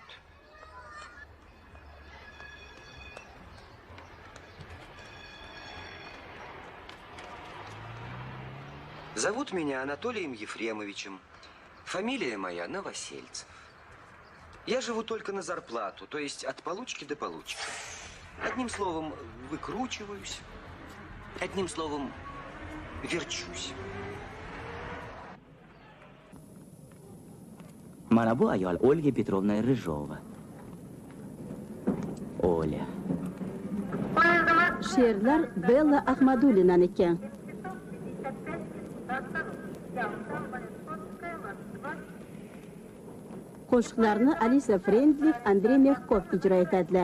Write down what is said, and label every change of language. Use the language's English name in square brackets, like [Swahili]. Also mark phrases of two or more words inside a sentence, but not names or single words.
[Russian] Зовут меня Анатолием Ефремовичем. Фамилия моя Новосельцев. Я живу только на зарплату, то есть от получки до получки. Одним словом, выкручиваюсь. Одним словом, верчусь. [Uzbek] Mana bu ayol Olga Petrovna Ryzhova. Oля. She'rlar Bella Ahmadullinaniki. Qo'shiqlarni Alisa Frendlik, Andrey Mexkov ijro etadilar.